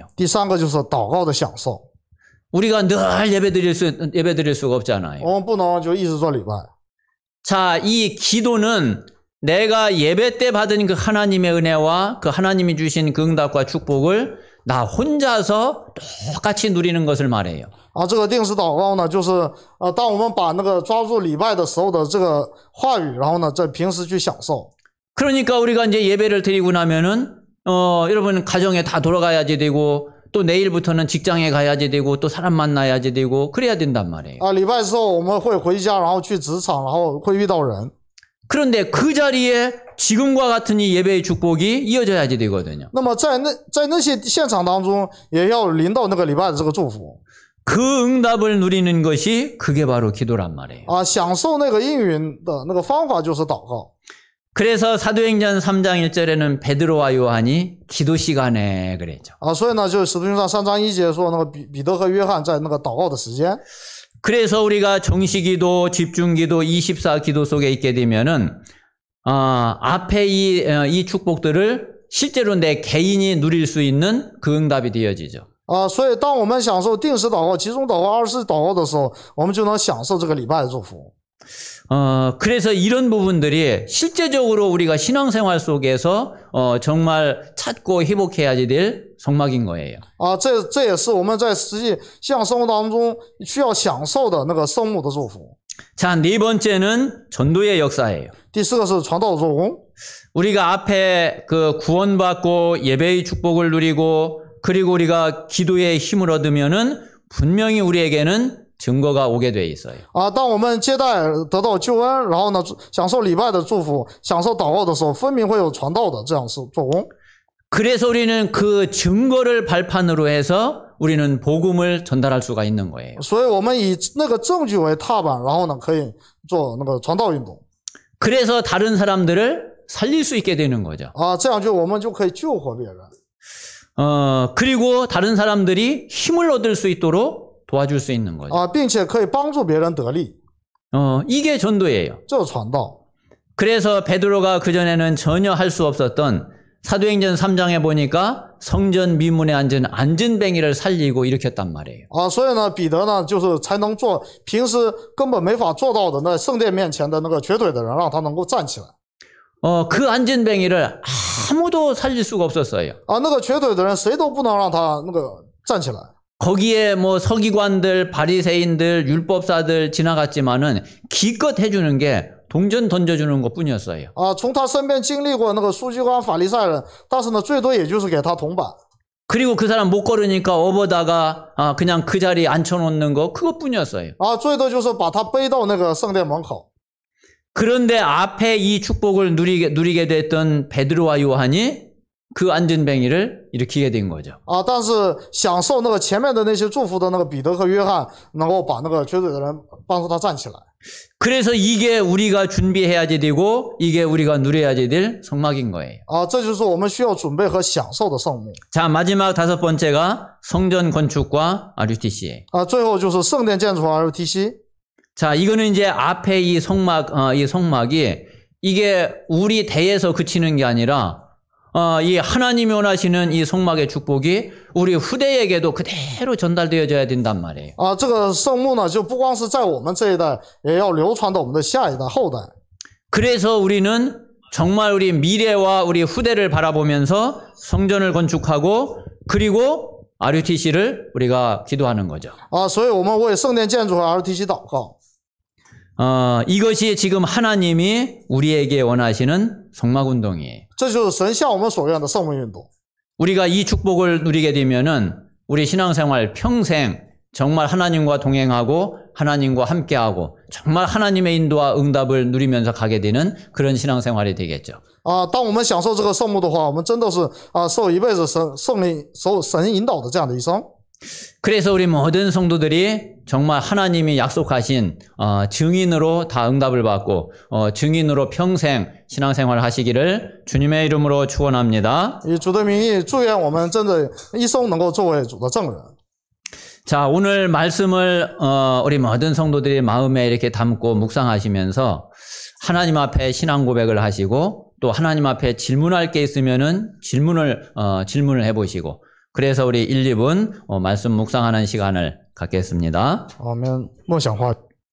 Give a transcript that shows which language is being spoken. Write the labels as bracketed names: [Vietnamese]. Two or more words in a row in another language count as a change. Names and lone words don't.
[Chinese] 第三个就是祷告的享受。 [Korean] 우리가 늘 예배드릴 수가 없잖아요. [Chinese] 我们不能就一直做礼拜。 [Korean] 자, 이 기도는 내가 예배 때 받은 그 하나님의 은혜와 그 하나님이 주신 그 응답과 축복을 나 혼자서 똑같이 누리는 것을 말해요. [Chinese] 这个定时祷告呢，就是当我们把那个抓住礼拜的时候的这个话语，然后呢，在平时去享受。 [Korean] 그러니까 우리가 이제 예배를 드리고 나면은 여러분 가정에 다 돌아가야지 되고 또 내일부터는 직장에 가야지 되고 또 사람 만나야지 되고 그래야 된단 말이에요. [Chinese] 礼拜之后我们会回家，然后去职场，然后会遇到人。 [Korean] 그런데 그 자리에 지금과 같은 이 예배의 축복이 이어져야지 되거든요. [Chinese] 那么在那些现场当中，也要临到那个礼拜的这个祝福。 [Korean] 그 응답을 누리는 것이 그게 바로 기도란 말이에요. [Chinese] 享受那个应允的那个方法就是祷告。 [Korean] 그래서 사도행전 3장 1절에는 베드로와 요한이 기도 시간에 그랬죠. [Chinese] 所以呢，就使徒行传3章1节说，那个彼得和约翰在那个祷告的时间。 [Korean] 그래서 우리가 정시기도, 집중기도, 24기도 속에 있게 되면은 앞에 이 축복들을 실제로 내 개인이 누릴 수 있는 그 응답이 되어지죠. [Chinese] 所以当我们享受定时祷告、集中祷告、24祷告的时候，我们就能享受这个礼拜的祝福。 [Korean] 그래서 이런 부분들이 실제적으로 우리가 신앙생활 속에서 정말 찾고 회복해야 될 성막인 거예요. [Chinese] 这也是我们在实际信仰生活当中需要享受的那个圣幕的祝福。 [Korean] 자, 네 번째는 전도의 역사예요. [Chinese] 第四个是传道的做工。 [Korean] 우리가 앞에 그 구원받고 예배의 축복을 누리고 그리고 우리가 기도의 힘을 얻으면은 분명히 우리에게는 증거가 오게 돼 있어요. [Chinese] 当我们接待得到救恩，然后呢享受礼拜的祝福，享受祷告的时候，分明会有传道的这样做工。 [Korean] 그래서 우리는 그 증거를 발판으로 해서 우리는 복음을 전달할 수가 있는 거예요. [Chinese] 所以我们以那个证据为踏板，然后呢可以做那个传道运动。 [Korean] 그래서 다른 사람들을 살릴 수 있게 되는 거죠. [Chinese] 这样我们就可以救活别人。 [Korean] 그리고 다른 사람들이 힘을 얻을 수 있도록 도와줄 수 있는 거죠. [Chinese] 并且可以帮助别人得力。 [Korean] 이게 전도예요. [Chinese] 这是传道。 [Korean] 그래서 베드로가 그전에는 전혀 할 수 없었던 사도행전 3장에 보니까 성전 미문에 앉은 안전뱅이를 살리고 일으켰단 말이에요. [Chinese] 所以呢，彼得呢，就是才能做平时根本没法做到的那圣殿面前的那个瘸腿的人，让他能够站起来。 [Korean] 그 안전뱅이를 아무도 살릴 수가 없었어요. [Chinese] 那个瘸腿的人谁都不能让他那个站起来。 [Korean] 거기에 뭐 서기관들, 바리새인들, 율법사들 지나갔지만은 기껏 해주는 게 동전 던져주는 것뿐이었어요. [Chinese] 从他身边经历过那个书记官、法利赛人，但是呢，最多也就是给他铜板。 [Korean] 그리고 그 사람 못 걸으니까 업어다가 그냥 그 자리에 앉혀놓는 거 그것뿐이었어요. [Chinese] 最多就是把他背到那个圣殿门口。 [Korean] 그런데 앞에 이 축복을 누리게 됐던 베드로와 요한이 그 안전뱅이를 일으키게 된 거죠. [Chinese] 但是享受那个前面的那些祝福的那个彼得和约翰，能够把那个瘸腿的人帮助他站起来。 [Korean] 그래서 이게 우리가 준비해야지 되고 이게 우리가 누려야지 될 성막인 거예요. [Chinese] 这就是我们需要准备和享受的圣幕。 [Korean] 자, 마지막 다섯 번째가 성전 건축과 RUTC예요. [Chinese] 最后就是圣殿建筑和 RUTC。 [Korean] 자, 이거는 이제 앞에 이 성막이 이게 우리 대에서 그치는 게 아니라 이 하나님이 원하시는 이 성막의 축복이 우리 후대에게도 그대로 전달되어져야 된단 말이에요. [Chinese] 这个圣幕呢，就不光是在我们这一代，也要流传到我们的下一代、后代。 [Korean] 그래서 우리는 정말 우리 미래와 우리 후대를 바라보면서 성전을 건축하고 그리고 RUTC를 우리가 기도하는 거죠. [Chinese] 所以我们为圣殿建筑和 RUTC 祷告。 [Korean] 이것이 지금 하나님이 우리에게 원하시는 성막운동이에요. [Chinese] 这就是神向我们所愿的圣幕运动。 [Korean] 우리가 이 축복을 누리게 되면은 우리 신앙생활 평생 정말 하나님과 동행하고 하나님과 함께하고 정말 하나님의 인도와 응답을 누리면서 가게 되는 그런 신앙생활이 되겠죠. [Chinese] 当我们享受这个圣幕的话，我们真的是受一辈子神引导的这样的一生。 [Korean] 그래서 우리 모든 성도들이 정말 하나님이 약속하신 증인으로 다 응답을 받고 증인으로 평생 신앙생활 하시기를 주님의 이름으로 축원합니다. [Chinese] 以主的名义，祝愿我们真的一生能够作为主的证人。 [Korean] 자, 오늘 말씀을 우리 모든 성도들이 마음에 이렇게 담고 묵상하시면서 하나님 앞에 신앙 고백을 하시고 또 하나님 앞에 질문할 게 있으면은 질문을 해보시고 그래서 우리 1, 2분 말씀 묵상하는 시간을 갖겠습니다. [Chinese] 我们梦想话。